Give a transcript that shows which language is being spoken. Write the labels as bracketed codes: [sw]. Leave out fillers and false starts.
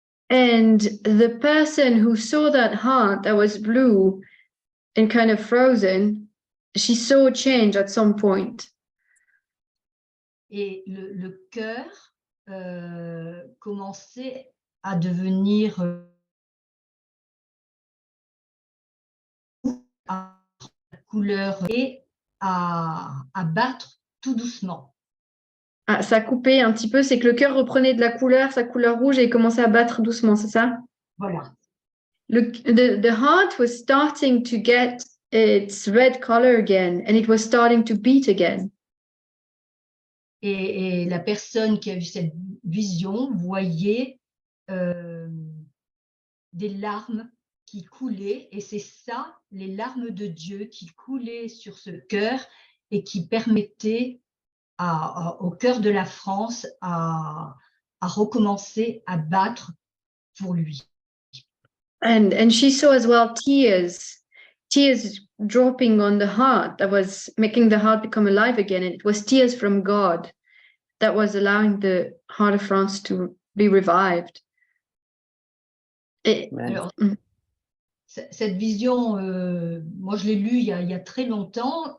[en] And the person who saw that heart that was blue and kind of frozen, she saw a change at some point. [fr] Et le cœur commençait à devenir à couleur et à battre tout doucement. Ah, ça a coupé un petit peu, c'est que le cœur reprenait de la couleur, sa couleur rouge, et commençait à battre doucement, c'est ça? Voilà. [en] The heart was starting to get its red color again, and it was starting to beat again. [fr] Et la personne qui a eu cette vision voyait des larmes qui coulaient, et c'est ça, les larmes de Dieu qui coulaient sur ce cœur et qui permettaient au cœur de la France à recommencer à battre pour lui. [en] And she saw as well tears dropping on the heart that was making the heart become alive again. And it was tears from God that was allowing the heart of France to be revived. [fr] Alors, cette vision, moi je l'ai lue il y a très longtemps.